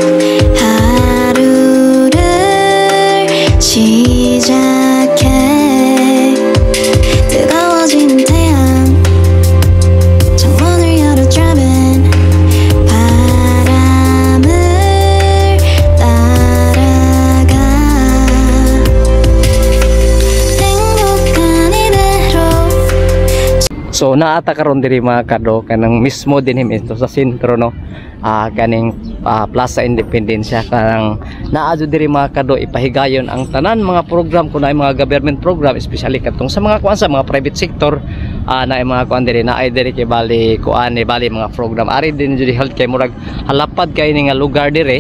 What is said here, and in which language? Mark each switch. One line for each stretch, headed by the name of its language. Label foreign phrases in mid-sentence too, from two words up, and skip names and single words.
Korean: 하루를 시작해 뜨거워지는 태양 창문을 열어 driving 바람을 따라가 행복한 이대로.
Cebuano: So naata karon diri mga kado kanang mismo din ito sa sentro, no, kaning Plaza Independencia, kanang naadto diri mga kado ipahigayon ang tanan mga program kun ay mga
English: government program,
Cebuano: especially katong sa mga kuan sa mga
English: private sector,
Cebuano: na mga kuan diri na ay diri kay bali kuan ni bali mga program ari din jud health kay murag halapad kay ni nga lugar diri.